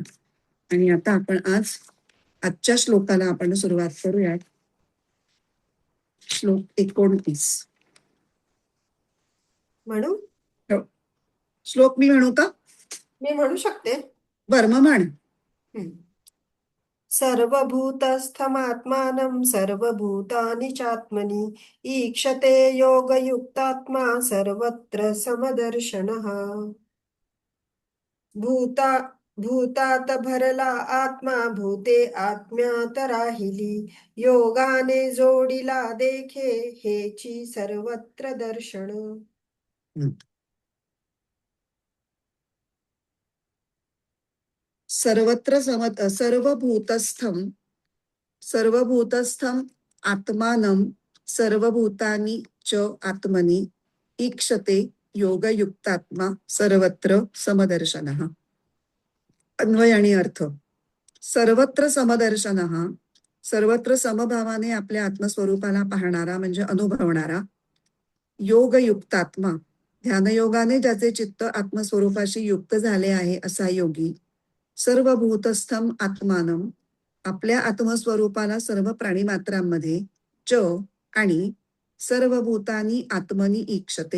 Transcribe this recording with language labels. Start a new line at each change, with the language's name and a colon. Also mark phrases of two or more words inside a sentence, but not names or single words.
Marathi: आणि आता आपण आजच्या श्लोकाला आपण सुरुवात करूयात. श्लोक 29. म्हणू? हो. श्लोक मी म्हणू का? मी म्हणू शकते. बरं मग म्हण.
Sanskrit: सर्वभूतस्थमात्मानं सर्वभूतानि चात्मनि ईक्षते योगयुक्तात्मा सर्वत्र समदर्शनः.
Marathi: भूतात भरला आत्मा भूते आत्म्यात राहिली योगाने जोडीला देखे हेची सर्वत्र दर्शन.
Sanskrit: सर्वभूतस्थम आत्मानं सर्वभूतानि च आत्मनि ईक्षते योगयुक्तात्मा सर्वत्र समदर्शनः.
Marathi: अन्वय आणि अर्थ.
Sanskrit: सर्वत्र समदर्शनः
Marathi: सर्वत्र समभावाने आपल्या आत्मस्वरूपाला पाहणारा म्हणजे अनुभवणारा. योगयुक्तात्मा ध्यानयोगाने ज्याचे चित्त आत्मस्वरूपाशी युक्त झाले आहे असा योगी.
Sanskrit: सर्वभूतस्थम आत्मानं
Marathi: आपल्या आत्मस्वरूपाला सर्व प्राणीमात्रांमध्ये
Sanskrit: च आणि सर्व भूतानी आत्मनी ईक्षते.